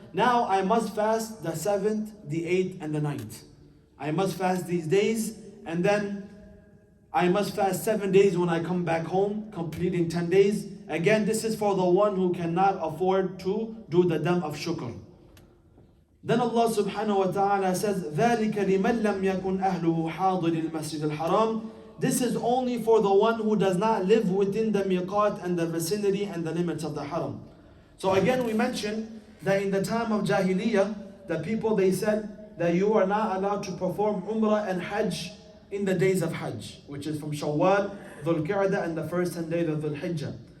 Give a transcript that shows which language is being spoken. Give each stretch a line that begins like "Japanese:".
English: Now I must fast the 7th, the 8th, and the 9th. I must fast these days, and then I must fast 7 days when I come back home, completing 10 days. Again, this is for the one who cannot afford to do the Dam of Shukr. Then Allah subhanahu wa ta'ala says,
Arabic: ذَلِكَ لِمَنْ لَمْ يَكُنْ أَهْلُهُ حَاضِرِ الْمَسْجِدِ الْحَرَامِ.
English: This is only for the one who does not live within the miqat and the vicinity and the limits of the Haram. So again, we mentioned that in the time of Jahiliyyah, the people, they said that you are not allowed to perform Umrah and Hajj in the days of Hajj, which is from Shawwal, Dhul Qa'dah, and the first 10 days of Dhul Hijjah.